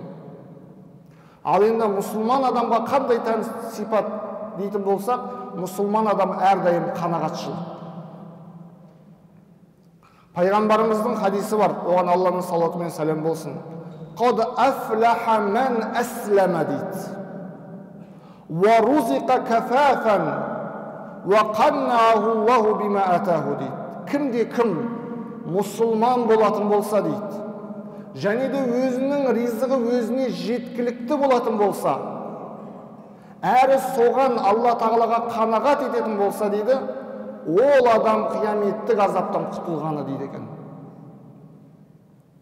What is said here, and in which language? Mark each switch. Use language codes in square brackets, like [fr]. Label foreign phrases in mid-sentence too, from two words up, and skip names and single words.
[kk] Ал енді мұсылман адамға қандай тән сипат дейтін болсақ, мұсылман адам әрдайым қанағатшыл. Пайғамбарымыздың хадисі бар, оған Алланың салауаты мен сәлем болсын. [ar] قد أفلح من أسلم дейді. و رزق كفافا و قنعه الله بما آتاه дейді. [kk] Кімде кім мұсылман болатын болса дейді, және де өзінің ризығы өзіне жеткілікті болатын болса, әрі соған Алла тағалаға қанағат ететін болса дейді, ол адам қияметтік азаптан құтылғаны дейді екен.